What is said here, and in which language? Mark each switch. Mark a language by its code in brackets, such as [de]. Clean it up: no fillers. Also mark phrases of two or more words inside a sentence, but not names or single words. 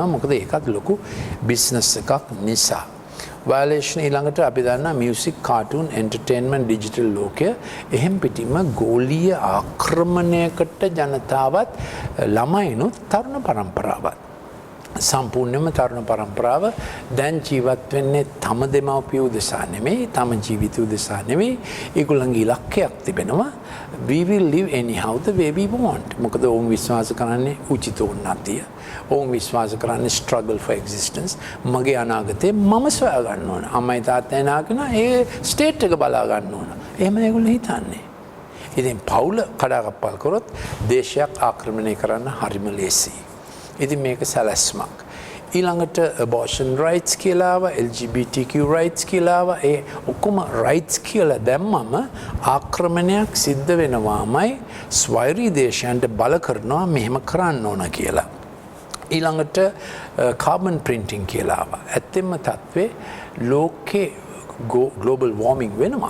[si] මොකද ඒකත් ලොකු බිස්නස් එකක් නිසා. වයලේෂන් ඊළඟට අපි දන්නා [en] music cartoon entertainment digital [si] ලෝකය එහෙම් පිටින්ම ගෝලීය ආක්‍රමණයකට ජනතාවත් ළමයිනුත් තරුණ පරම්පරාවත් සම්පූර්ණයෙන්ම තරුණ පරම්පරාව දැන් ජීවත් වෙන්නේ තම දෙමව්පිය උදෙසා නෙමෙයි තම ජීවිත උදෙසා නෙමෙයි ඒගොල්ලන්ගේ ඉලක්කයක් තිබෙනවා [en] we will live anyhow the way we want [si] මොකද ඔවුන් විශ්වාස කරන්නේ උචිත උන්නතිය ඔවුන් විශ්වාස කරන්නේ [en] struggle for existence [si] මගේ අනාගතේ මම සොයා ගන්න ඕන අම්මයි තාත්තයි නාගෙන ඒ ස්ටේට් එක බලා ගන්න ඕන එහෙම ඒගොල්ලෝ හිතන්නේ ඉතින් පවුල කඩාකප්පල් කරොත් දේශයක් ආක්‍රමණය කරන්න හරිම ලේසියි ඉතින් මේක සැලැස්මක්. ඊළඟට [en] abortion rights [si] කියලාව [en] LGBTQ rights [si] කියලාව ඒ ඔක්කොම rights කියලා දැම්මම ආක්‍රමණයක් සිද්ධ වෙනවාමයි ස්වෛරී දේශයන්ට බල කරනවා මෙහෙම කරන්න ඕන කියලා. ඊළඟට [en] carbon printing [si] කියලාව. ඇත්තෙන්ම තත්ත්වේ ලෝකේ [en] global warming [si] වෙනවා.